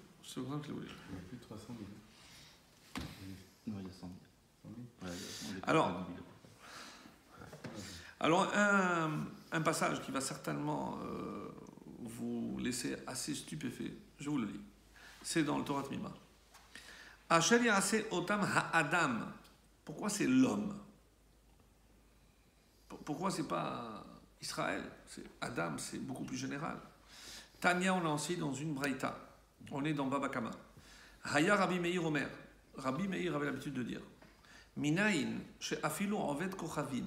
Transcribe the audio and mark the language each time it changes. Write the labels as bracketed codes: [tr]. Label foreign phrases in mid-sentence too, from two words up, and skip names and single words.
[fr] C'est comme ça qu'il l'a voulu. Il y a plus de 300 000. Non, il y a 100 000. 100 000. Ouais, il y a Alors un passage qui va certainement vous laisser assez stupéfait, je vous le lis. C'est dans le Torah Tmima. [he] אשר יעשה אותם האדם. [fr] Pourquoi c'est l'homme? Pourquoi c'est pas Israël? C'est Adam, c'est beaucoup plus général. Tanya, on l'a enseigné dans une braïta. On est dans Baba Kama. [he] היה רבי מאיר אומר. [fr] Rabbi Meir avait l'habitude de dire [he] מניין, שאפילו עובד כוכבים.